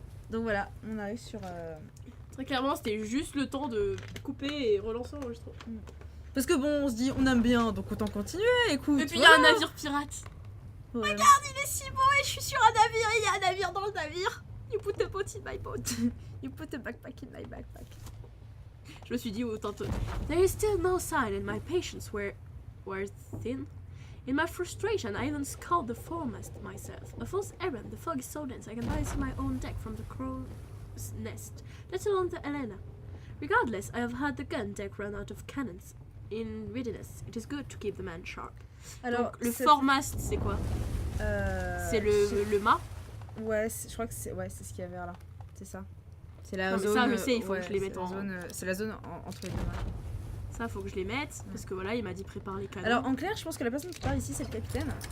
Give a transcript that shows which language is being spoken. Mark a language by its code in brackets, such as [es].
[fr] Donc voilà, on arrive sur... Très clairement c'était juste le temps de couper et relancer l'enregistrement. Parce que bon, on se dit on aime bien, donc autant continuer, écoute. Et puis il y a un navire pirate. Ouais. Regarde, il est si beau et je suis sur un navire et il y a un navire dans le navire. [en] You put a boat in my boat. You put a backpack in my backpack. [fr] Je me suis dit autant. [en] There is still no sign and my patience were thin. In my frustration, I even sculled the foremast myself. A false errand, the fog is so dense I can barely see my own deck from the crow's nest, let alone the Elena. Regardless, I have had the gun deck run out of cannons. In readiness, it is good to keep the man sharp. [fr] Alors, donc, le foremast, c'est quoi? C'est le mât? Ouais, je crois que c'est ce qu'il y a vers là. C'est ça. C'est la non, zone. Ça, je sais, il faut que je les mette en. C'est la zone entre les deux matchs. Ça, faut que je les mette parce que voilà, il m'a dit prépare les canons. Alors, en clair, je pense que la personne qui parle ici, c'est le capitaine.